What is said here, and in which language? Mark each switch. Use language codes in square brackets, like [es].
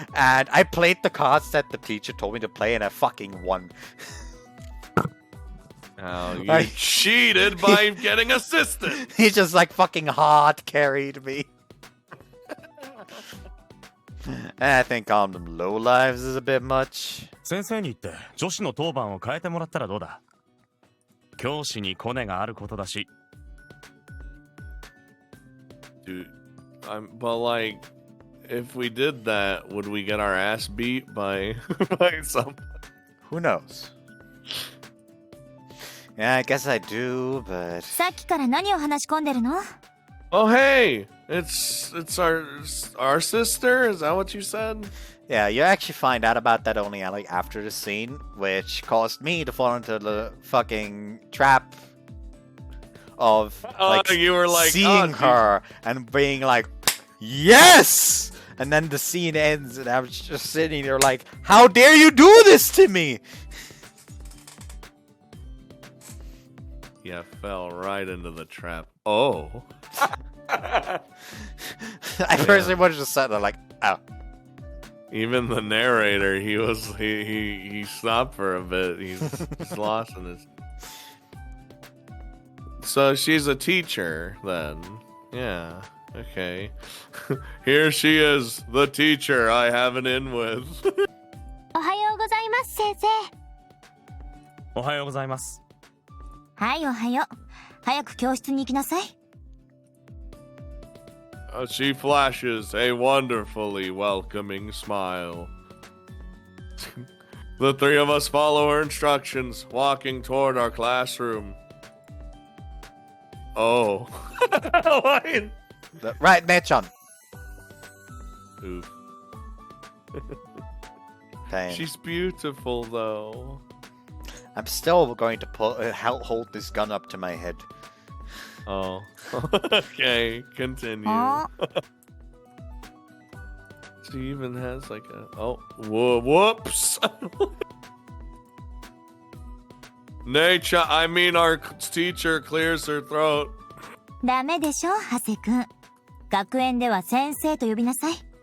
[en] And I played the cards that the teacher told me to play and I fucking won. Oh, you Like- cheated by getting assisted. He just like fucking hard carried me. And I think calling them low lives is a bit much. [ja] 先生に言って女子の当番を変えてもらったらどうだ。教師にコネがあることだし。 [en] Dude, but like, if we did that, would we get our ass beat by some? Who knows? Yeah, I guess I do, but [ja] さっきから何を話し込んでるの？ [en] Oh, hey, it's our sister. Is that what you said? yeah, you actually find out about that only like after the scene, which caused me to fall into the fucking trap of like you were like seeing her and being like, yes! And then the scene ends and I was just sitting there like, how dare you do this to me? Yeah, fell right into the trap. Oh. I personally was just sitting there like, oh. Even the narrator, he stopped for a bit. He's lost in his. So she's a teacher then. Yeah. Okay. Here she is, the teacher I have an in with. [ja] おはようございます先生。おはようございます。はいおはよう。早く教室に行きなさい。 [en] She flashes a wonderfully welcoming smile. The three of us follow her instructions, walking toward our classroom. Oh. What? Right, Mei-chan. Oof. Damn. She's beautiful, though. I'm still going to hold this gun up to my head. Oh. Okay, continue. She even has like a... Oh, whoops! Nature, I mean our teacher clears her throat. [ja] ダメでしょ、ハセ君。学園では先生と呼びなさい。